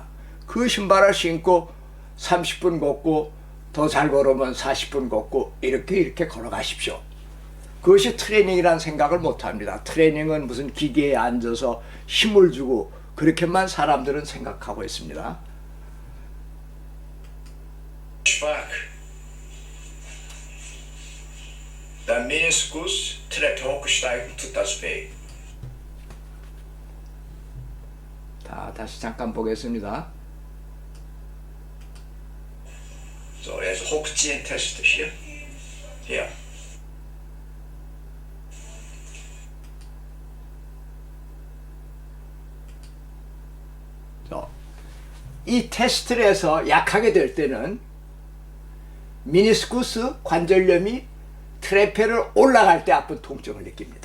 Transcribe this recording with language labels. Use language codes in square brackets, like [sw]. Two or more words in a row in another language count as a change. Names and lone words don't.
[ko] 그 신발을 신고 30분 걷고 더 잘 걸으면 40분 걷고 이렇게 걸어가십시오. 그것이 트레이닝이라는 생각을 못합니다. 트레이닝은 무슨 기계에 앉아서 힘을 주고 그렇게만 사람들은 생각하고 있습니다. [de] schwach, der Meniskus Treppe hochsteigen, tut das weh. [ko] 다시 잠깐 보겠습니다. [de] So, jetzt hochziehen Test hier. Hier. [ko] 이 테스트를 해서 약하게 될 때는 미니스쿠스 관절염이 트레페를 올라갈 때 아픈 통증을 느낍니다.